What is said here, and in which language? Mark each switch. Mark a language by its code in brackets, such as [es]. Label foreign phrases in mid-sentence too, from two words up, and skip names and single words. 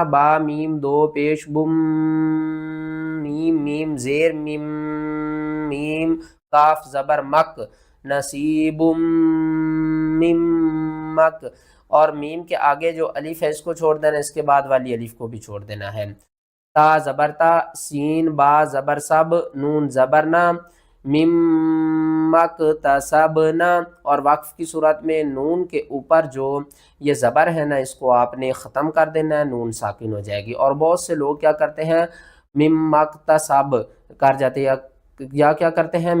[ur] با میم 2 پیش بم، میم میم زیر میم، میم کاف زبر مک، نصیب مم مک، اور میم کے آگے جو الف ہے اس کو چھوڑ دینا، اس کے بعد والی الف کو بھی چھوڑ دینا ہے۔ تا زبر تا، سین با زبر سب، نون زبر نا، مم مکتسبنا۔ اور وقف کی صورت میں نون کے اوپر جو یہ زبر ہے نا اس کو آپ نے ختم کر دینا ہے، نون ساکن ہو جائے گی۔ اور بہت سے لوگ کیا کرتے ہیں؟ مم مکتسب کر جاتے ہیں، یا کیا کرتے ہیں؟